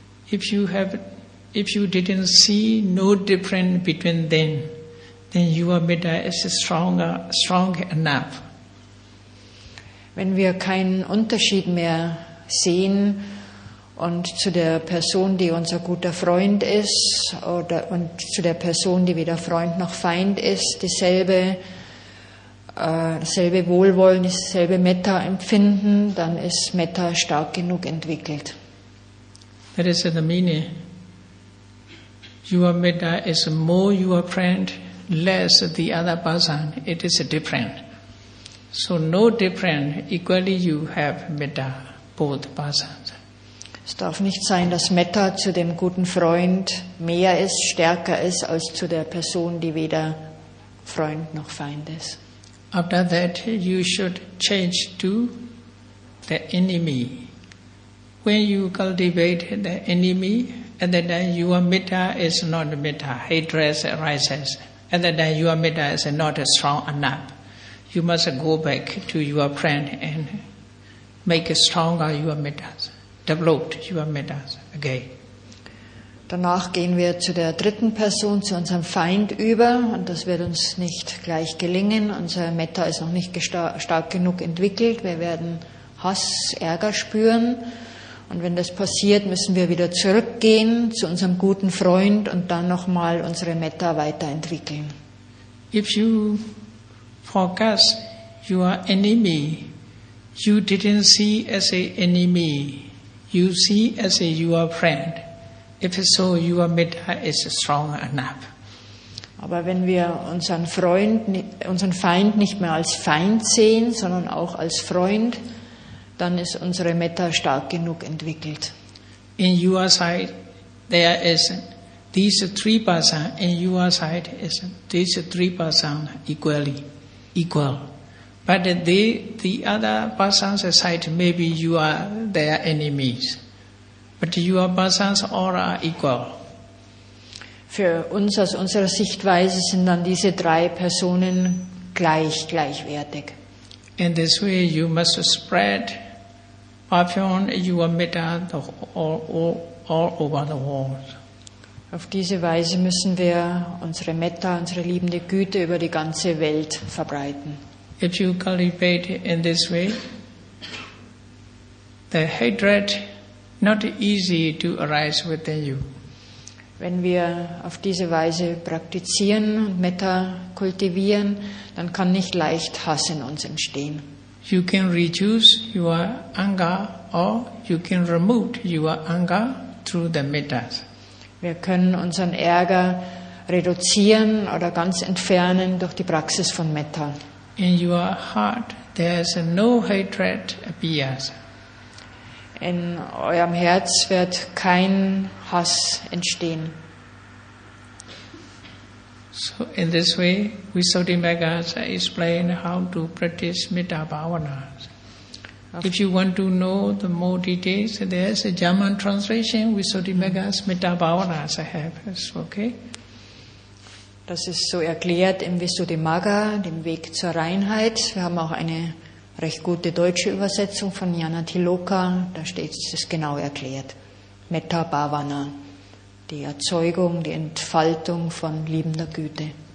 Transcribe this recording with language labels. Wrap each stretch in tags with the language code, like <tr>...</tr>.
<en>If you didn't see no difference between them, then your metta is strong enough.</en> <de>Wenn wir keinen Unterschied mehr sehen und zu der Person, die unser guter Freund ist, und zu der Person, die weder Freund noch Feind ist, dasselbe Wohlwollen, dasselbe Metta empfinden, dann ist Metta stark genug entwickelt.</de> <en>That is the meaning. Your metta is more your friend, less the other person. It is different. So no different. Equally you have metta, both persons.</en> <de>Es darf nicht sein, dass Metta zu dem guten Freund mehr ist, stärker ist, als zu der Person, die weder Freund noch Feind ist.</de> <en>After that, you should change to the enemy. When you cultivate the enemy, at that time your metta is not metta, hatred arises. At that time your metta is not strong enough. You must go back to your friend and make stronger your mettas, develop your mettas again.</en> <de>Danach gehen wir zu der dritten Person, zu unserem Feind über, und das wird uns nicht gleich gelingen. Unser Metta ist noch nicht stark genug entwickelt. Wir werden Hass, Ärger spüren. Und wenn das passiert, müssen wir wieder zurückgehen zu unserem guten Freund und dann nochmal unsere Metta weiterentwickeln.</de> <en>If you focus your enemy, you didn't see as an enemy, you see as your friend. If so, your metta is strong enough.</en> <de>Aber wenn wir unseren Feind nicht mehr als Feind sehen, sondern auch als Freund, dann ist unsere Metta stark genug entwickelt.</de> <en>In your side, there is these three persons. In your side is these three persons equal. But the other person's side, maybe you are their enemies. But your persons all are equal.</en> <de>Für uns aus unserer Sichtweise sind dann diese drei Personen gleichwertig.</de> <en>In this way, you must spread perfume your metta all over the world.</en> <de>Auf diese Weise müssen wir unsere Metta, unsere liebende Güte über die ganze Welt verbreiten.</de> <en>If you cultivate in this way, the hatred not easy to arise within you.</en> <de>Wenn wir auf diese Weise praktizieren und Metta kultivieren, dann kann nicht leicht Hass in uns entstehen.</de> <en>You can reduce your anger or you can remove your anger through the mettas.</en> <de>Wir können unseren Ärger reduzieren oder ganz entfernen durch die Praxis von Metta.</de> <en>In your heart there is no hatred appears.</en> <de>In eurem Herz wird kein Hass entstehen.</de> <en>So in this way, Visuddhimagga explain how to practice Metta Bhavana. If you want to know the more details, there is a German translation, Visuddhimagga's Metta Bhavana I have. Okay?</en> <de>Das ist so erklärt im Visuddhimagga, dem Weg zur Reinheit. Wir haben auch eine recht gute deutsche Übersetzung von Nyanatiloka, da steht es genau erklärt. Metta Bhavana, die Erzeugung, die Entfaltung von liebender Güte.</de>